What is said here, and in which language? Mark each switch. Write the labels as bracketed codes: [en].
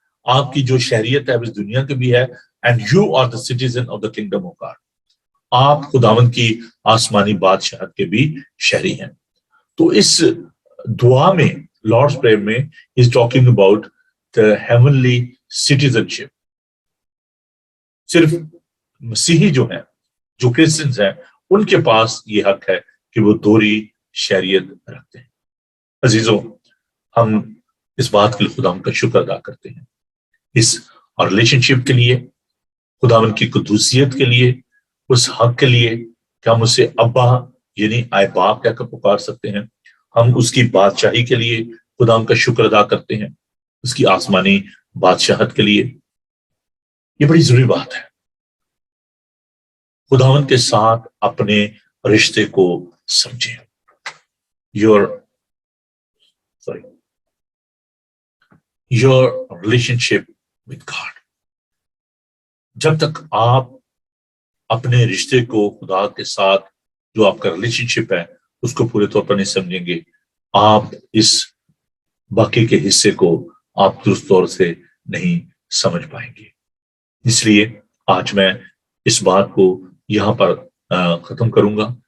[ur] آپ کی جو شہریت ہے وہ اس دنیا کی بھی ہے. [en] And you are the citizen of the kingdom of God. [ur] آپ خداوند کی آسمانی بادشاہت کے بھی شہری ہیں. تو اس دعا میں, لارڈس پریئر میں, [en] is talking about the heavenly citizenship. [ur] صرف مسیحی جو ہیں, جو کرسچنز ہیں, ان کے پاس یہ حق ہے کہ وہ دوہری شہریت رکھتے ہیں. عزیزوں, ہم اس بات کے لیے خداوند کا شکر ادا کرتے ہیں, اس اور ریلیشن شپ کے لیے, خداوند کی قدوسیت کے لیے, اس حق کے لیے کہ ہم اسے ابا یعنی آئے باپ کہہ کر پکار سکتے ہیں. ہم اس کی بادشاہی کے لیے خداوند کا شکر ادا کرتے ہیں, اس کی آسمانی بادشاہت کے لیے. یہ بڑی ضروری بات ہے. خداوند کے ساتھ اپنے رشتے کو سمجھیں. [en] your relationship with God. [ur] جب تک آپ اپنے رشتے کو خدا کے ساتھ جو آپ کا ریلیشن شپ ہے اس کو پورے طور پر نہیں سمجھیں گے, آپ اس باقی کے حصے کو آپ درست طور سے نہیں سمجھ پائیں گے. اس لیے آج میں اس بات کو یہاں پر ختم کروں گا.